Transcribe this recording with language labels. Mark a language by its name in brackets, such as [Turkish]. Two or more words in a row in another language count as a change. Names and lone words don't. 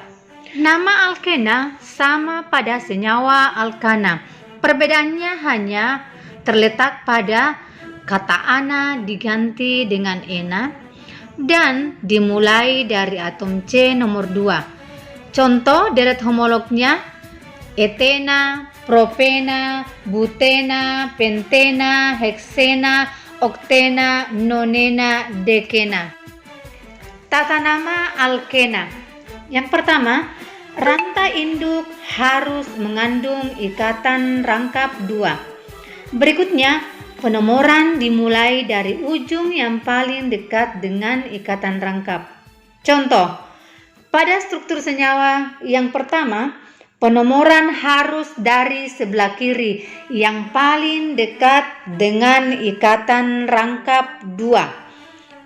[Indonesian] Nama alkena sama pada senyawa alkana. Perbedaannya hanya terletak pada kata ana diganti dengan ena dan dimulai dari atom C nomor 2. Contoh deret homolognya etena, propena, butena, pentena, heksena, oktena, nonena, dekena. Tata nama alkena. Yang pertama, rantai induk harus mengandung ikatan rangkap 2. Berikutnya, penomoran dimulai dari ujung yang paling dekat dengan ikatan rangkap. Contoh, pada struktur senyawa yang pertama, penomoran harus dari sebelah kiri yang paling dekat dengan ikatan rangkap 2.